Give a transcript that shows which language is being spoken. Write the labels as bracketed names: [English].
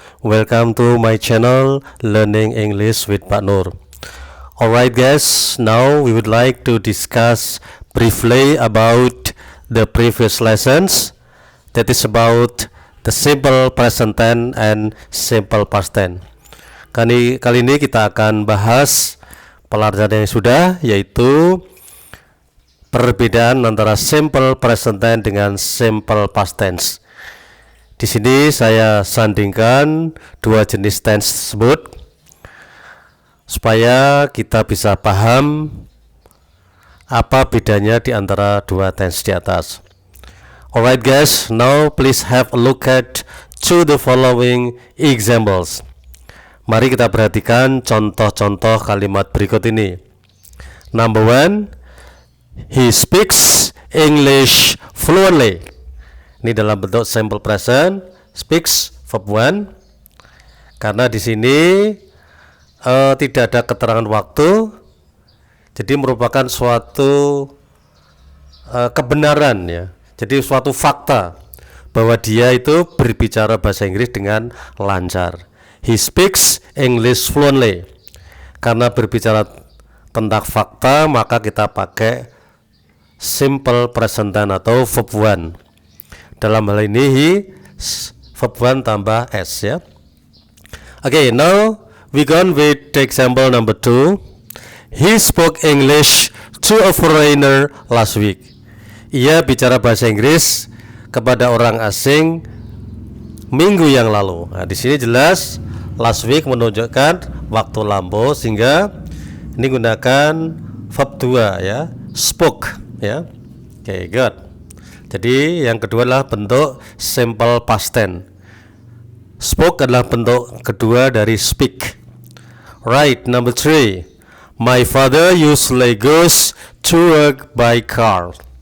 [English] Welcome to my channel Learning English with Pak Nur. Alright guys, now we would like to discuss briefly about the previous lessons, that is about the simple present tense and simple past tense. [Indonesian] Kali ini kita akan bahas pelajaran yang sudah, yaitu perbedaan antara simple present tense dengan simple past tense. Di sini saya sandingkan dua jenis tense tersebut supaya kita bisa paham apa bedanya di antara dua tense di atas. [English] Alright guys, now please have a look at the following examples. [Indonesian] Mari kita perhatikan contoh-contoh kalimat berikut ini. [English] Number one, he speaks English fluently. [Indonesian] Ini dalam bentuk simple present, speaks verb 1. Karena di sini tidak ada keterangan waktu, jadi merupakan suatu kebenaran ya. Jadi suatu fakta bahwa dia itu berbicara bahasa Inggris dengan lancar. [English] He speaks English fluently. [Indonesian] Karena berbicara tentang fakta, maka kita pakai simple present tense atau verb 1. Dalam hal ini he, verb 1 tambah s ya. [English] Okay, now we go on with the example number 2. He spoke English to a foreigner last week. [Indonesian] Ia bicara bahasa Inggris kepada orang asing minggu yang lalu. Nah, di sini jelas last week menunjukkan waktu lampau, sehingga ini gunakan verb 2 ya, spoke ya. Okay, good. Jadi yang kedua adalah bentuk simple past tense. Spoke adalah bentuk kedua dari speak. [English] Right, number 3. My father usually goes to work by car.